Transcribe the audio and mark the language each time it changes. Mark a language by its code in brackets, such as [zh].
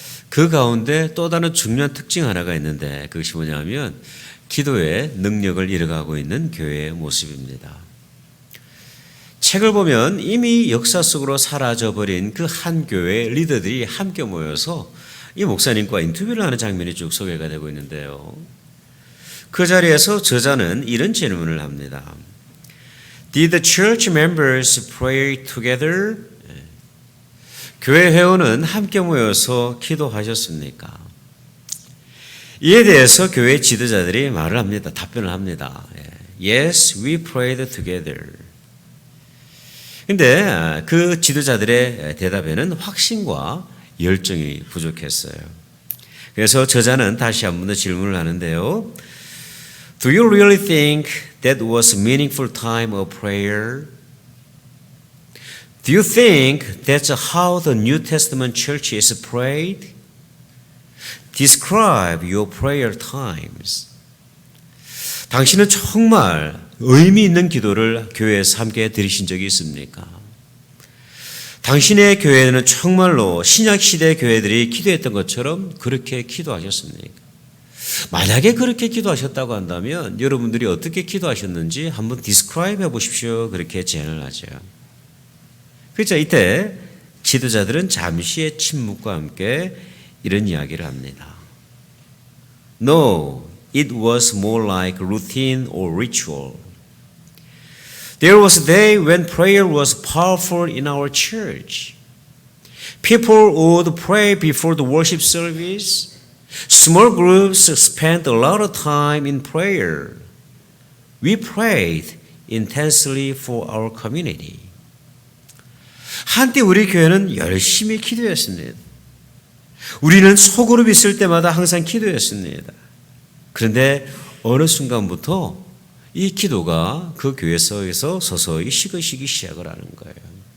[ko] 그 가운데 또 다른 중요한 특징 하나가 있는데 그것이 뭐냐면 기도의 능력을 잃어가고 있는 교회의 모습입니다. 책을 보면 이미 역사 속으로 사라져버린 그 한 교회의 리더들이 함께 모여서 이 목사님과 인터뷰를 하는 장면이 쭉 소개가 되고 있는데요. 그 자리에서 저자는 이런 질문을 합니다. [en] Did the church members pray together? [ko] 교회 회원은 함께 모여서 기도하셨습니까? 이에 대해서 교회 지도자들이 말을 합니다. 답변을 합니다. [en] Yes, we prayed together. [ko] 근데 그 지도자들의 대답에는 확신과 열정이 부족했어요. 그래서 저자는 다시 한 번 더 질문을 하는데요. [en] Do you really think that was a meaningful time of prayer? Do you think that's how the New Testament church is prayed? Describe your prayer times. [ko] 당신은 정말 의미 있는 기도를 교회에서 함께 드리신 적이 있습니까? 당신의 교회는 정말로 신약시대 교회들이 기도했던 것처럼 그렇게 기도하셨습니까? 만약에 그렇게 기도하셨다고 한다면 여러분들이 어떻게 기도하셨는지 한번 디스크라이브 해보십시오. 그렇게 제안을 하죠. 그렇죠. 이때 지도자들은 잠시의 침묵과 함께 이런 이야기를 합니다. [en] No, it was more like routine or ritual. There was a day when prayer was powerful in our church. People would pray before the worship service. Small groups spent a lot of time in prayer. We prayed intensely for our community. [ko] 한때 우리 교회는 열심히 기도했습니다. 우리는 소그룹 있을 때마다 항상 기도했습니다. 그런데 어느 순간부터 이 기도가 그 교회에서 서서히 식어지기 시작을 하는 거예요.